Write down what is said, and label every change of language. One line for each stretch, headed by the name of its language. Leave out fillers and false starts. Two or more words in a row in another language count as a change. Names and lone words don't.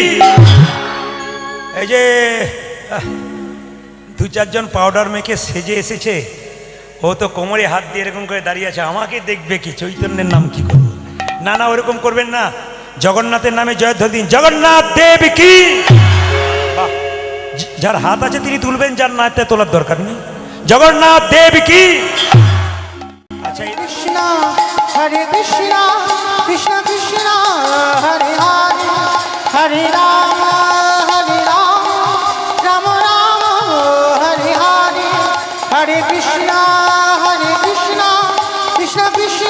Bangla: এই যে দু চারজন পাউডার মেখে সেজে এসেছে, ও তো কোমরে হাত দিয়ে এরকম করে দাঁড়িয়ে আছে, আমাকে দেখবে কি, চৈতন্যের নাম কি করবো? না না, ওরকম করবেন না, জগন্নাথের নামে জয়ধ্বনি দিন, জগন্নাথ দেব কি। বাহ, যার হাত আছে তিনি তুলবেন, যার না তার তোলার দরকার নেই। জগন্নাথ দেব কি। আচ্ছা, এই
Sanskrit: Krishna, Hare Krishna, Krishna Krishna, Hare Hare, Hare Rama, Hare Rama, Rama Rama, Hare Hare, Hare Krishna, Krishna Krishna.